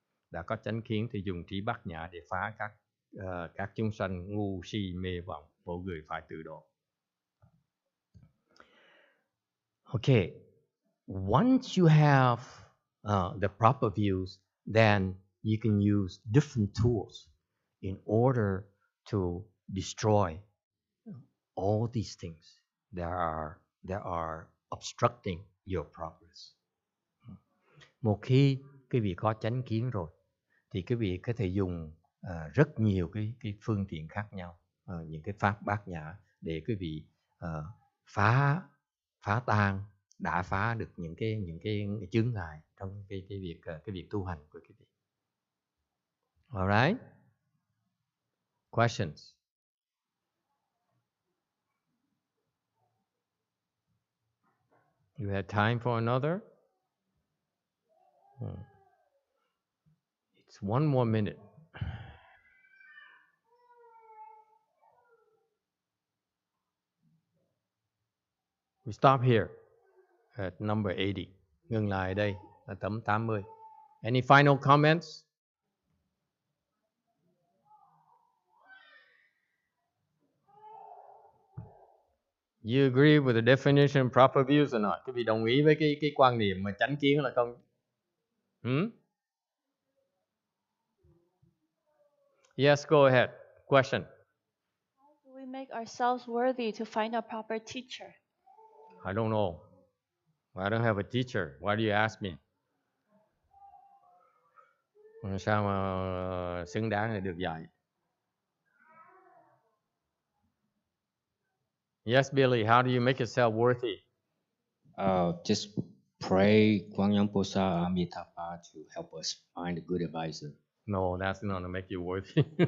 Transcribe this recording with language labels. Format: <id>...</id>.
<vi>Đã có chánh kiến thì dùng trí bát nhã để phá các chúng sanh ngu si mê vọng, mỗi người phải tự độ.</vi> <en>Okay, once you have the proper views, then you can use different tools in order to destroy all these things that are obstructing your progress.</en> <vi>Một khi quý vị có chánh kiến rồi, thì quý vị có thể dùng rất nhiều cái phương tiện khác nhau, những cái pháp bát nhã để quý vị phá tan, đã phá được những cái chướng ngại trong cái việc tu hành của quý vị.</vi> <en>Alright? Questions? You have time for another? It's one more minute. We stop here at number 80.</en> <vi>Ngừng lại ở đây là tấm 80.</vi> <en>Any final comments? You agree with the definition of proper views or not?</en> <vi>Quý vị đồng ý với cái quan niệm mà chánh kiến là không?</vi> <en>Yes, go ahead. Question. How do we make ourselves worthy to find a proper teacher? I don't know. I don't have a teacher. Why do you ask me?</en> <vi>Sao mà xứng đáng để được dạy?</vi> <en>Yes, Billy, how do you make yourself worthy? Just pray Quang Yang Posa Amitabha to help us find a good advisor. No, that's not to make you worthy.</en>